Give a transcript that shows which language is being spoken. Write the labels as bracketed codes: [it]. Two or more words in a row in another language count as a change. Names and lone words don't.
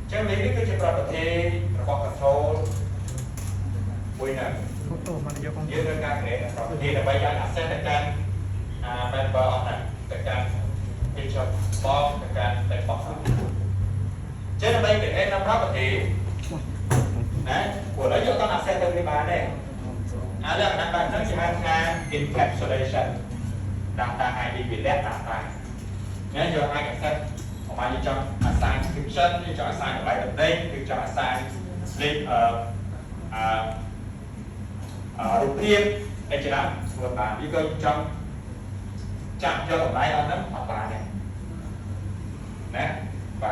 [km] property នេះគឺជា property របស់ control មួយណាយើងត្រូវការ [en] create property [km] ដើម្បីឲ្យ access ទៅកាន់ member អស់ហ្នឹងទៅកាន់ page បងទៅកាន់ [en] text box [km] ចឹងដើម្បី [en] create property [km] ណាព្រោះឥឡូវយើងអត់ access ទៅវាបានទេអាលក្ខណៈបែបហ្នឹងគេហៅថា [en] encapsulation data ID [km] វាលាក់ data ណាយើងអាច access មកយើងចង់ [en] assign description [km] យើងចង់ assign តម្លៃតំណែងយើងចង់ assign link រូបភាពអីជាដើមធ្វើបានវាក៏ចង់ចាប់យកតម្លៃអត់ហ្នឹងអត់បានទេណាបាទ